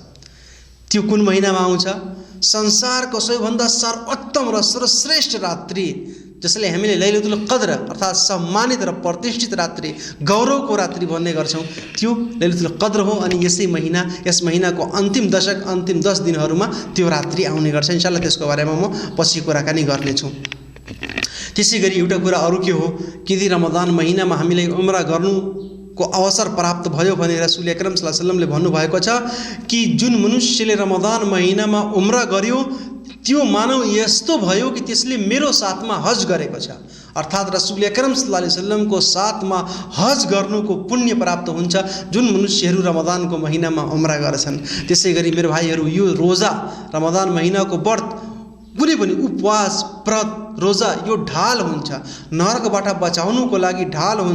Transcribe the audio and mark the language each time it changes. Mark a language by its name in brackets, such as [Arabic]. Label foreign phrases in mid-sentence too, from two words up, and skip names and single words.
[Nepali] त्यो कुन महिनामा आउँछ, संसारको सबैभन्दा सर्वोत्तम र सर्वश्रेष्ठ रात्रि जसले हामीले लैलतुल कद्र अर्थात् सम्मानित र प्रतिष्ठित रात्रि, गौरवको रात्रि भन्ने गर्छौँ, त्यो लैलतुल कद्र हो। अनि यसै महिना, यस महिनाको अन्तिम दशक, अन्तिम 10 दिनहरूमा त्यो रात्रि आउने गर्छ। [Arabic] إن شاء الله [Nepali] त्यसको बारेमा म पछि कुराकानी गर्नेछु। त्यसै गरी एउटा कुरा अरू के हो कि यदि रमदान महिनामा हामीलाई उम्रा गर्नुको अवसर प्राप्त भयो भने [Arabic] رسول أكرم صلى الله عليه وسلم [Nepali] भन्नुभएको छ कि जुन मनुष्यले रमदान महिनामा उम्रा गर्यो त्यो मानव यस्तो भयो कि त्यसले मेरो साथमा हज गरेको छ। अर्थात् [Arabic] رسول أكرم صلى الله عليه وسلم [Nepali] साथमा हज गर्नुको पुण्य प्राप्त हुन्छ जुन मनुष्यहरू रमदानको महिनामा उम्रा गर्छन्। त्यसै गरी मेरो भाइहरू, यो रोजा, रमदान महिनाको व्रत, कुनै पनि उपवास, व्रत, रोजा यो ढाल हुन्छ, नरकबाट बचाउनुको लागि ढाल हुन्छ।